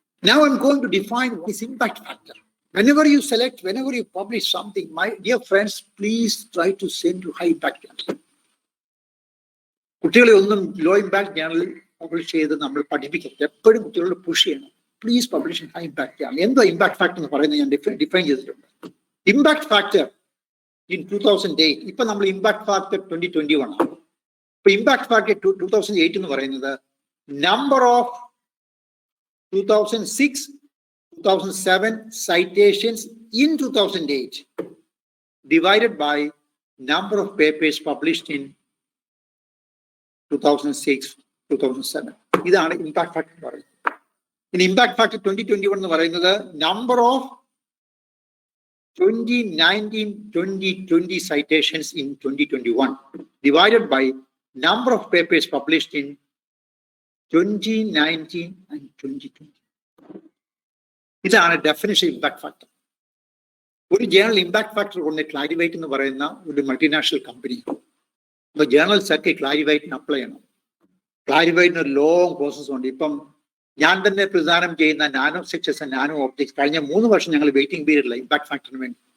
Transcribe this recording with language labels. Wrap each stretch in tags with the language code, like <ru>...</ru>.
<en>Now I'm going to define what is impact factor. Whenever you select, whenever you publish something, my dear friends, please try to send to high impact journal.</en> <ml>കുട്ടികളെ ഒന്നും law impact ജേണലിൽ publish ചെയ്ത് നമ്മൾ പഠിപ്പിക്കരുത്. എപ്പോഴും കുട്ടികളോട് push ചെയ്യണം.</ml> <en>Please publish high impact journal.</en> <ml>എന്തോ impact factor എന്ന് പറയുന്നത് ഞാൻ ഡിഫൈൻ ചെയ്തിട്ടുണ്ട്. ഇമ്പാക്ട് ഫാക്ടർ ഇൻ 2008, ഇപ്പൊ നമ്മൾ ഇമ്പാക്ട് ഫാക്ടർ 2021 ആണ്. ഇപ്പൊ ഇമ്പാക്ട് ഫാക്ടർ 2008 എന്ന് പറയുന്നത്</ml> <en>Number of 2006, 2007 citations in 2008 divided by number of papers published in 2006, 2007.</en> <ml>ഇതാണ് ഇമ്പാക്ട് ഫാക്ടർ പറയുന്നത്. ഇനി ഇമ്പാക്ട് ഫാക്ടർ 2021 എന്ന് പറയുന്നത്</ml> <en>Number of 2019-2020 citations in 2021 divided by number of papers published in 2019 and 2020.</en> <ml>ഇതാണ് ഡെഫിനിഷൻ ഇമ്പാക്ട് ഫാക്ടർ. ഒരു journal impact factor കൊണ്ട് ക്ലാരിഫൈറ്റ് എന്ന് പറയുന്ന ഒരു മൾട്ടിനാഷണൽ കമ്പനി. അപ്പൊ ജേണൽസ് ഒക്കെ ക്ലാരിഫൈറ്റിന് അപ്ലൈ ചെയ്യണം. ക്ലാരിഫൈറ്റിന് ഒരു ലോങ് പ്രോസസ് ഉണ്ട്. ഇപ്പം ഞാൻ തന്നെ പ്രദാനം ചെയ്യുന്ന nano structures and nano optics കഴിഞ്ഞ 3 വർഷം ഞങ്ങൾ വെയിറ്റിംഗ് പീരീഡില്ല ഇമ്പാക്ട് ഫാക്ടറിന് വേണ്ടി.</ml>